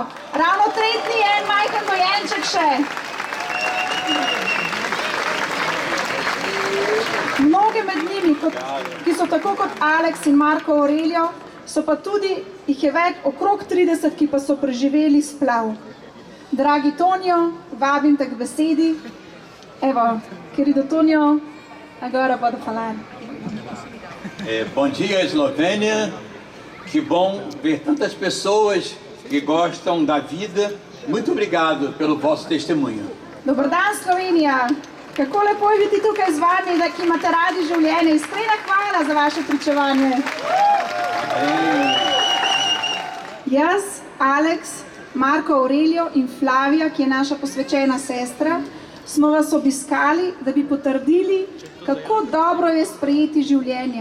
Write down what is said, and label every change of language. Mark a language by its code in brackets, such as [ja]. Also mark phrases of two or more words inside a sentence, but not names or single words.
[sl] Ravno tretji je en majhen dojenček še. Mnoge med njimi, ki so tako kot Aleks in Marko Aurelio, so pa tudi, jih je več, okrog 30, ki pa so preživeli splav. Dragi Tonio, vabim te k besedi. Evo, [pt] querido Tonio, agora pode falar. Bom dia, Eslovênia. Que bom ver tantas pessoas que gostam da vida. Muito obrigado pelo vosso testemunho. [sl] Dober dan, Slovenija. Kako lepo je biti tukaj z vami, da ki imate radi življenje. Iskrena hvala za vaše pričevanje. Jaz, Aleks, Marko Aurelio in Flavija, ki je naša posvečena sestra, smo vas obiskali, da bi potrdili, kako dobro je sprejeti življenje.